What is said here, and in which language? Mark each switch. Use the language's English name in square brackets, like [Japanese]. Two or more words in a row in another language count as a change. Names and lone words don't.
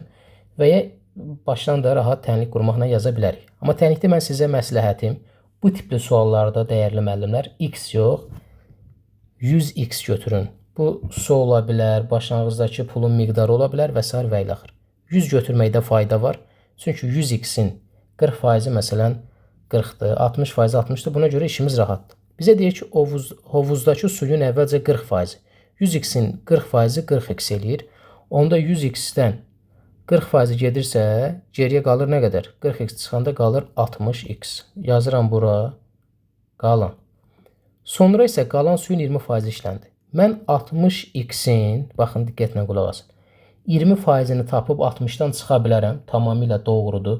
[Azerbaijani] Və ya başdan da rahat tənlik qurmaqla yaza bilərik. Amma tənlikdə mən sizə məsləhətim, bu tipli suallarda dəyərli müəllimlər x yox, 100x götürün. Bu su ola bilər, başlanğıcdakı pulun miqdarı ola bilər və s. və ilə axır. 100 götürməkdə fayda var. Çünki 100x-in 40%-i məsələn 40-dır, 60%-i 60-dır. Buna görə işimiz rahatdır. Bizə deyir ki, hovuzdakı suyun əvvəlcə 40%. 100x-in 40%-i 40x eləyir. Onda 100x-dən 40% gedirsə, geriyə qalır nə qədər? 40x çıxanda qalır 60x. Yazıram bura, qalan. Sonra isə qalan suyun 20% işləndi. Mən 60x-in, baxın diqqətlə qulaq asın, 20%-ni tapıb 60-dan çıxa bilərəm, tamamilə doğrudur.